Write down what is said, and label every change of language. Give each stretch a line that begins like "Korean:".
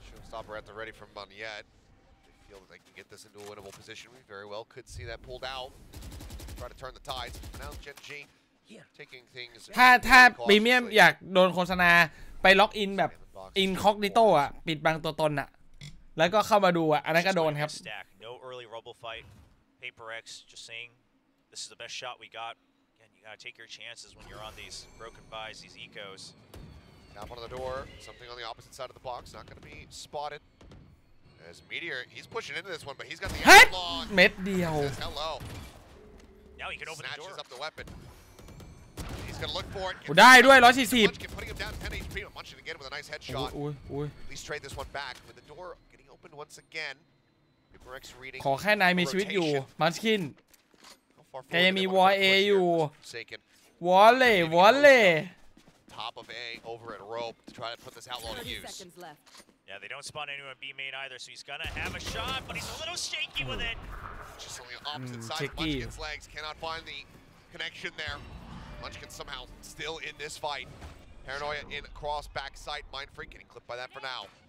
English: Stopper at the ready from Moniette. They feel that they can get this into a winnable position. We very well could see that pulled out. Try to turn the tides. Now Gen.G taking things.
Thai: ถ้าพรีเมียมอยากโดนโฆษณาไปล็อกอินแบบอินคอกนิโตอ่ะปิดบังตัวตนอ่ะแล้วก็เข้ามาดูอ่ะอันนั้นก็โดนครับ
English: No early rubble fight. PRX just saying this is the best shot we got. Again, you gotta take your chances when you're on these broken buys, these ecos. Tap on the door, something on the opposite side of the box, not going to be spotted. As Meteor, he's pushing into this one, but he's got the outlaw.
Thai: เม็ดเดียว
English: Hello. Now he can open the door. Snatches up the weapon. He's going to look for it.
Thai: ได้ด้วย140
English: Putting him down 10 HP, but Munchkin again with a nice headshot. At least trade this one back with the door getting opened once again. PRX reading.
Thai: ขอแค่นายมีชีวิตอยู่มันสกินแกยังมีวอลเออยู่วอลเล่
English: Top of A over at rope to try to put this outlaw to use. Yeah, they don't spawn anyone B main either, so he's gonna have a shot, but he's a little shaky with it. Just on the opposite side of Munchkin's legs, cannot find the connection there. Munchkin somehow still in this fight. Paranoia in cross back sight, Mind Freak getting clipped by that for now.